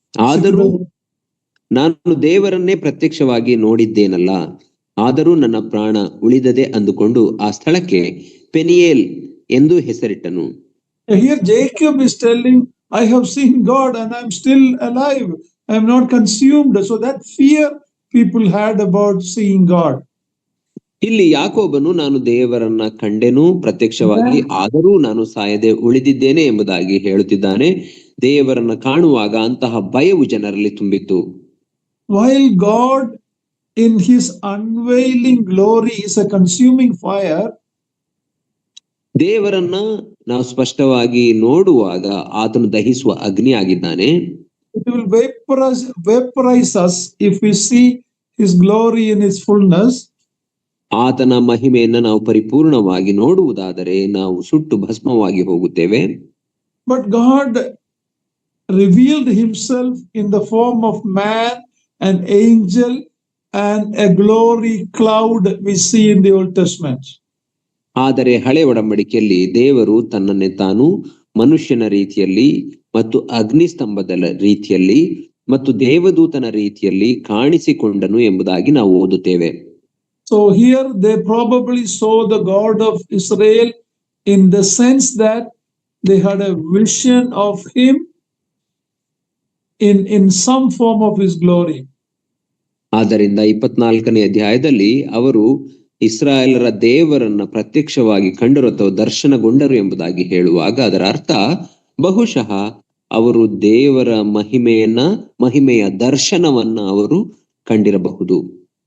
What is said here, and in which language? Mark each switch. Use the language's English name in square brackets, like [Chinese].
[Kannada] ಆದರೂ ನಾನು ದೇವರನ್ನೇ ಪ್ರತ್ಯಕ್ಷವಾಗಿ ನೋಡಿದ್ದೇನಲ್ಲ, ಆದರೂ ನನ್ನ ಪ್ರಾಣ ಉಳಿದದೆ ಅಂದುಕೊಂಡು ಆ ಸ್ಥಳಕ್ಕೆ ಪೆನಿಯೇಲ್ ಎಂದು ಹೆಸರಿಟ್ಟನು. [English] Here Jacob is telling, I have seen God and I am still alive. I am not consumed. So that fear people had about seeing God. [Kannada] ಇಲ್ಲಿ ಯಾಕೋಬನು ನಾನು ದೇವರನ್ನ ಕಂಡೆನು ಪ್ರತ್ಯಕ್ಷವಾಗಿ, ಆದರೂ ನಾನು ಸಾಯದೆ ಉಳಿದಿದ್ದೇನೆ ಎಂಬುದಾಗಿ ಹೇಳುತ್ತಿದ್ದಾನೆ. ದೇವರನ್ನ ಕಾಣುವಾಗ ಅಂತಹ ಭಯವು ಜನರಲ್ಲಿ ತುಂಬಿತ್ತು. [English] While God in his unveiling glory is a consuming fire, [Kannada] ದೇವರನ್ನ ನಾವು ಸ್ಪಷ್ಟವಾಗಿ ನೋಡುವಾಗ ಆತನು ದಹಿಸುವ ಅಗ್ನಿ ಆಗಿದ್ದಾನೆ. [English] It will vaporize us if we see his glory in his fullness. [Kannada] ಆತನ ಮಹಿಮೆಯನ್ನ ನಾವು ಪರಿಪೂರ್ಣವಾಗಿ ನೋಡುವುದಾದರೆ ನಾವು ಸುಟ್ಟು ಭಸ್ಮವಾಗಿ ಹೋಗುತ್ತೇವೆ. [English] But God revealed himself in the form of man, an angel, and a glory cloud we see in the Old Testament. [Kannada] ಆದರೆ ಹಳೆ ಒಡಂಬಡಿಕೆಯಲ್ಲಿ ದೇವರು ತನ್ನನ್ನೇ ತಾನು ಮನುಷ್ಯನ ರೀತಿಯಲ್ಲಿ ಮತ್ತು ಅಗ್ನಿಸ್ತಂಭದ ರೀತಿಯಲ್ಲಿ ಮತ್ತು ದೇವದೂತನ ರೀತಿಯಲ್ಲಿ ಕಾಣಿಸಿಕೊಂಡನು ಎಂಬುದಾಗಿ ನಾವು ಓದುತ್ತೇವೆ. [English] So here they probably saw the God of Israel in the sense that they had a vision of him in some form of his glory. [Kannada] ಆದ್ದರಿಂದ 24ನೇ ಅಧ್ಯಾಯದಲ್ಲಿ ಅವರು ಇಸ್ರಾಯೇಲರ ದೇವರನ್ನ ಪ್ರತ್ಯಕ್ಷವಾಗಿ ಕಂಡರು ಅಥವಾ ದರ್ಶನಗೊಂಡರು ಎಂಬುದಾಗಿ ಹೇಳುವಾಗ ಅದರ ಅರ್ಥ ಬಹುಶಃ ಅವರು ದೇವರ ಮಹಿಮೆಯ ದರ್ಶನವನ್ನ ಅವರು ಕಂಡಿರಬಹುದು.